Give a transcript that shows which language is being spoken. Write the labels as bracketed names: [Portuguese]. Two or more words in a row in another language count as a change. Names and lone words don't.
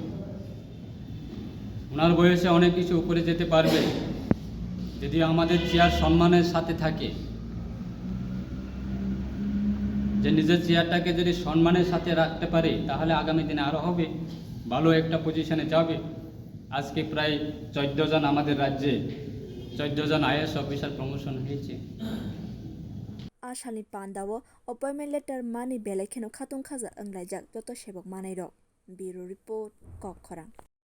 [Bangla] ওনার বয়সে অনেক কিছু উপরে যেতে পারবে যদি আমাদের চেয়ার সম্মানের সাথে থাকে যে নিজের চেয়ারটাকে যদি সম্মানের সাথে রাখতে পারে তাহলে আগামী দিনে আরও হবে ভালো একটা পজিশনে যাবে আজকে প্রায় 14 জন আমাদের রাজ্যে 14 জন আইএস অফিসার প্রমোশন হয়েছে [Kok Borok] asani pandao appointment letter mani belai kheno khatung khaja wnglaijak joto sebok manai rok bureau report kok khorang